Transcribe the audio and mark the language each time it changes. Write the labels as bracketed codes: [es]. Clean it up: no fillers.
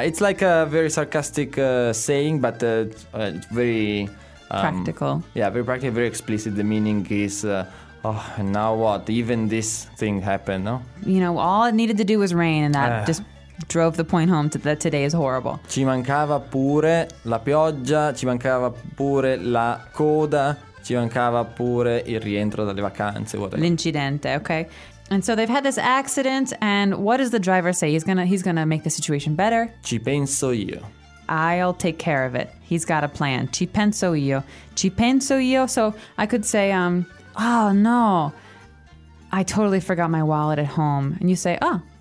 [en] It's like a very sarcastic saying, but very... practical. Yeah, very practical, very explicit. The meaning is, now what? Even this thing happened, no? You know, all it needed to do was rain, and that just drove the point home that today is horrible. [it] Ci mancava pure la pioggia, ci mancava pure la coda, ci mancava pure il rientro dalle vacanze. [en] Whatever. [it] L'incidente, okay. [en] And so they've had this accident, and what does the driver say? He's gonna make the situation better. [it] Ci penso io. [en] I'll take care of it. He's got a plan. [it] Ci penso io. Ci penso io. [en] So I could say, oh no, I totally forgot my wallet at home. And you say, oh.